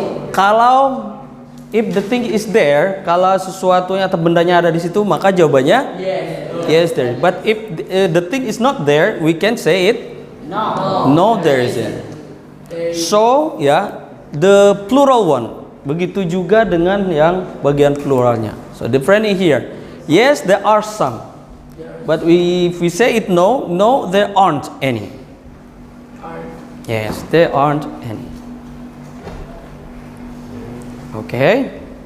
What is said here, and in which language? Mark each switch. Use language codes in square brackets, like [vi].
[id] Kalau [en] if the thing is there, [id] kalau sesuatunya atau bendanya ada di situ, maka jawabannya [en] yes there. But if the thing is not there, we can say it no there isn't. So ya, the plural one. [id] Begitu juga dengan yang bagian pluralnya. [en] So different here. Yes, there are some. But if we say it no, there aren't any. Yes, there aren't any. Okay.